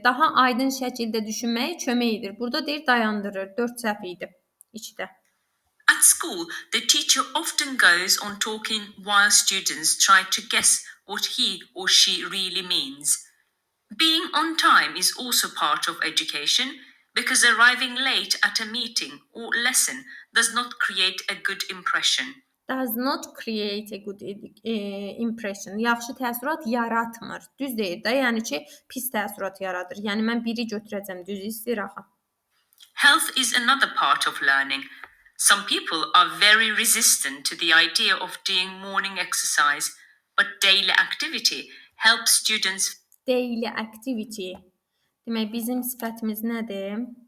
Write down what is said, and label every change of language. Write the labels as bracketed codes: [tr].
[az] Daha aydın şəkildə düşünməyə kömək edir. Burada deyir dayandırır. 4 səhv idi. 2-də. [en] At school, the teacher often goes on talking while students try to guess what he or she really means. Being on time is also part of education because arriving late at a meeting or lesson does not create a good impression. Does not create a good impression. [az] Yaxşı təəssürat yaratmır. Düz deyir də, yəni ki, pis təəssürat yaradır. Yəni mən biri götürəcəm, düz istəyir axı. [en] Health is another part of learning. Some people are very resistant to the idea of doing morning exercise, but daily activity helps students. Daily activity. [az] Demək, bizim sifətimiz nədir?